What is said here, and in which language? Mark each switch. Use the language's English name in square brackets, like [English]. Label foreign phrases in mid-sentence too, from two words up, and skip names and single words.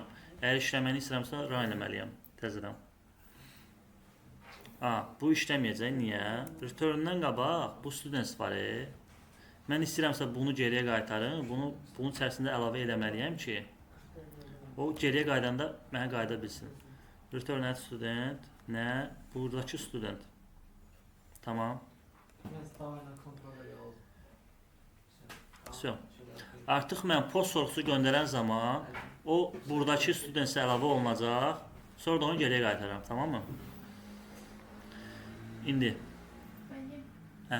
[Azerbaijani] Əgər işləməni istəyirəmsə run eləməliyəm təzədən. Bu işləməyəcək. Niyə? Return-dən qabaq bu students var. Mən istəyirəmsə bunu geriyə qaytarım. Bunun içərisində əlavə eləməliyəm ki, o geriyə qaydanda mənə qayda bilsin. [English] Return at student, [Azerbaijani] nə? Buradakı student. Tamam. Artıq mən post sorğusu göndərən zaman o buradakı studentsə əlavə olunacaq. Sonra da onu geriyə qaytarıram. Tamam mı? İndi. Hə.